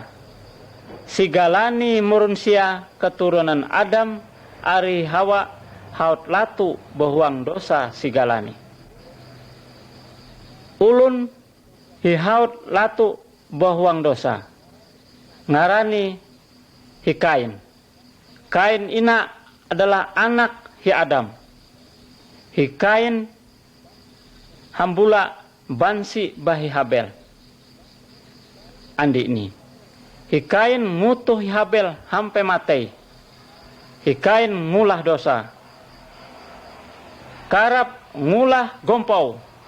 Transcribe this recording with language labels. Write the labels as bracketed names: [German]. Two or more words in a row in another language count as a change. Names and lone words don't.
[Ngaju] Sigalani murunsia keturunan Adam ari Hawa haut latu bahuang dosa sigalani. Ulun hi haut latu bahuang dosa. Ngarani hi Kain. Kain ina adalah anak hi Adam. Hi Kain hambula bansi bahi Habel. Andi ini. Hikain ngutuh Habel hampe matei. Hikain ngulah dosa. Karap ngulah gompau.